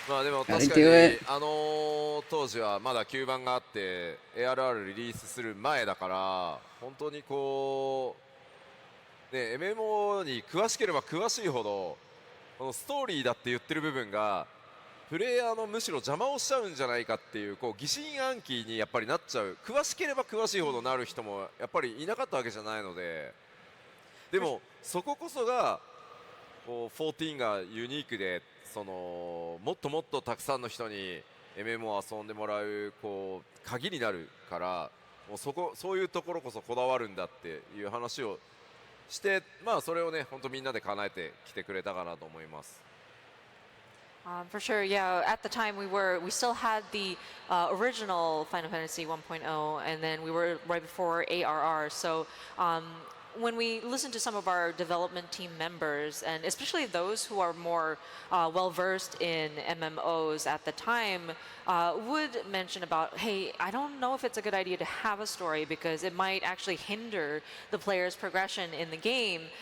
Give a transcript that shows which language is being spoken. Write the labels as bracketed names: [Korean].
[Japanese] まあでも [English] Gotta [Japanese] 確かに [English] do it. [Japanese] 当時はまだ9番があって ARR リリースする前だから本当にこうね MMO に詳しければ詳しいほどこのストーリーだって言ってる部分がプレイヤーのむしろ邪魔をしちゃうんじゃないかっていうこう疑心暗鬼にやっぱりなっちゃう詳しければ詳しいほどなる人もやっぱりいなかったわけじゃないのででもそここそがこう14がユニークでそのもっともっとたくさんの人に MMO を遊んでもらうこう鍵になるからもうそういうところこそこだわるんだっていう話をしてまあそれをね本当みんなで叶えてきてくれたかなと思います。 [English] For sure, yeah. At the time, we still had the original Final Fantasy 1.0, and then we were right before ARR. So when we listen to some of our development team members, and especially those who are more well versed in MMOs at the time, would mention about, hey, I don't know if it's a good idea to have a story because it might actually hinder the player's progression in the game.